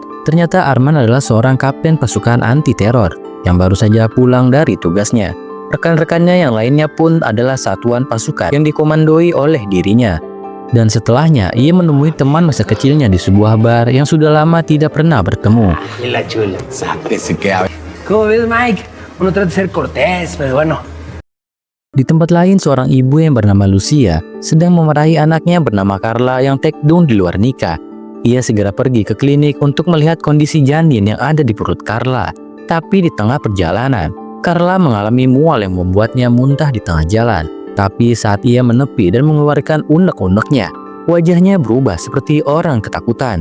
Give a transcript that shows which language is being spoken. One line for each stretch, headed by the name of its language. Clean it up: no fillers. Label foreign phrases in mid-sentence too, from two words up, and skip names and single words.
Indonesian: ternyata Arman adalah seorang kapten pasukan anti-teror yang baru saja pulang dari tugasnya. Rekan-rekannya yang lainnya pun adalah satuan pasukan yang dikomandoi oleh dirinya. Dan setelahnya, ia menemui teman masa kecilnya di sebuah bar yang sudah lama tidak pernah bertemu.
Spanish: La chula. Sáquese que... ¿Cómo ves, Mike? Uno trata de ser cortés, pero bueno.
Indonesian: Di tempat lain, seorang ibu yang bernama Lucia sedang memarahi anaknya bernama Carla yang
English: take down
Indonesian: di luar nikah. Ia segera pergi ke klinik untuk melihat kondisi janin yang ada di perut Carla. Tapi di tengah perjalanan, Carla mengalami mual yang membuatnya muntah di tengah jalan. Tapi saat ia menepi dan mengeluarkan unek-uneknya, wajahnya berubah seperti orang ketakutan.